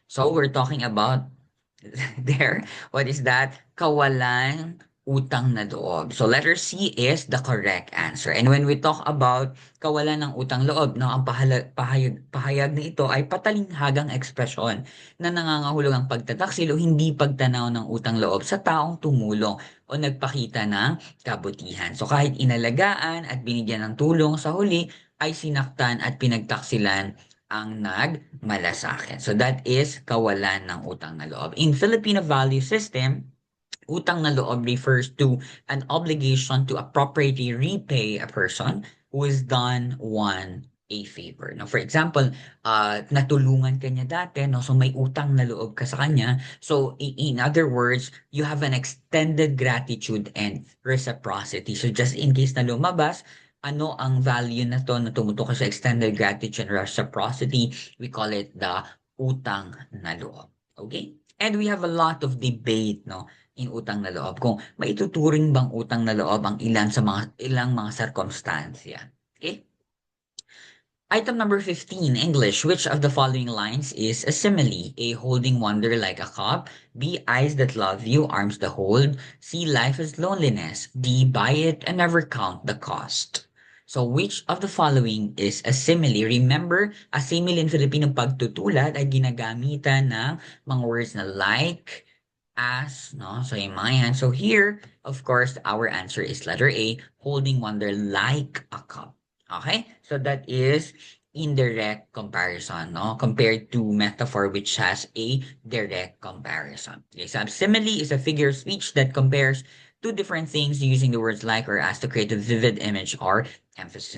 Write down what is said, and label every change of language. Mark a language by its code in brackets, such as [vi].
[en] So, we're talking about there. What is that? [tl] Kawalan utang na loob. [en] So letter C is the correct answer. And when we talk about [tl] kawalan ng utang loob, no, ang pahayag na ito ay patalinghagang ekspresyon na nangangahulugang pagtataksil o hindi pagtanaw ng utang loob sa taong tumulong o nagpakita ng kabutihan. So kahit inalagaan at binigyan ng tulong, sa huli ay sinaktan at pinagtaksilan ang nagmalasakit. [en] So that is kawalan ng utang na loob. In Filipino value system, utang na loob refers to an obligation to appropriately repay a person who has done one a favor. [tl] Now, for example, natulungan ka niya dati, no? So may utang na loob ka sa kanya. [en] So in other words, you have an extended gratitude and reciprocity. So just in case [tl] na lumabas, ano ang value na to na tumutukoy sa [en] extended gratitude and reciprocity? We call it the utang na loob. Okay? And we have a lot of debate, [tl] no, in utang na loob kung maituturing bang utang na loob ang ilang mga sirkumstansya. Okay? [en] Item number 15, English. Which of the following lines is a simile? A. Holding wonder like a cup. B. Eyes that love you, arms that hold. C. Life is loneliness. D. Buy it and never count the cost. So, which of the following is a simile? Remember, a simile in Filipino [tl] pagtutulad ay ginagamitan ng mga [en] words na like, as, no? So, [tl] yung mga yan. [en] So, here, of course, our answer is letter A, holding wonder like a cup. Okay? So, that is indirect comparison, no? Compared to metaphor, which has a direct comparison. Okay, so simile is a figure of speech that compares two different things using the words like or as to create a vivid image or emphasis.